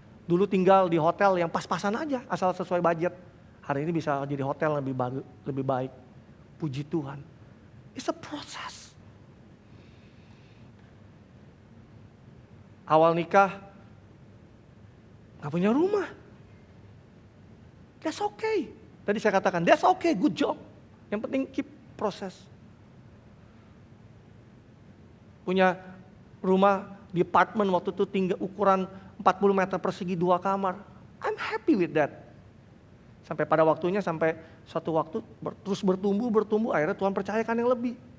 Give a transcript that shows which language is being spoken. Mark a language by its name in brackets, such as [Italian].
[Indonesian] Dulu tinggal di hotel yang pas-pasan aja, asal sesuai budget. Hari ini bisa jadi hotel lebih baik. Puji Tuhan. [English] It's a process. [Indonesian] Awal nikah, gak punya rumah. [English] That's okay. [Indonesian] Tadi saya katakan, [English] that's okay, good job. [Indonesian] Yang penting keep proses. Punya rumah di apartemen waktu itu tinggal ukuran 40 meter persegi 2 kamar. [English] I'm happy with that. [Indonesian] Sampai pada waktunya, sampai suatu waktu terus bertumbuh, akhirnya Tuhan percayakan yang lebih.